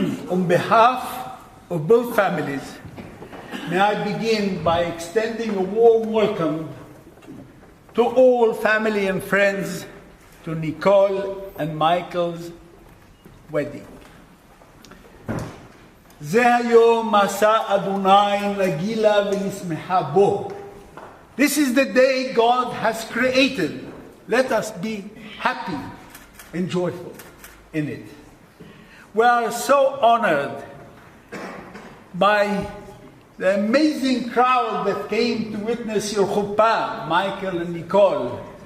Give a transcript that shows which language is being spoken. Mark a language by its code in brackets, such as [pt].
[en] On behalf of both families, may I begin by extending a warm welcome to all family and friends to Nicole and Michael's wedding. [he] זה היום עשה אדוני נגילה ונשמחה בו. [en] This is the day God has created. Let us be happy and joyful in it. We are so honored by the amazing crowd that came to witness your chuppah, Michael and Nicole.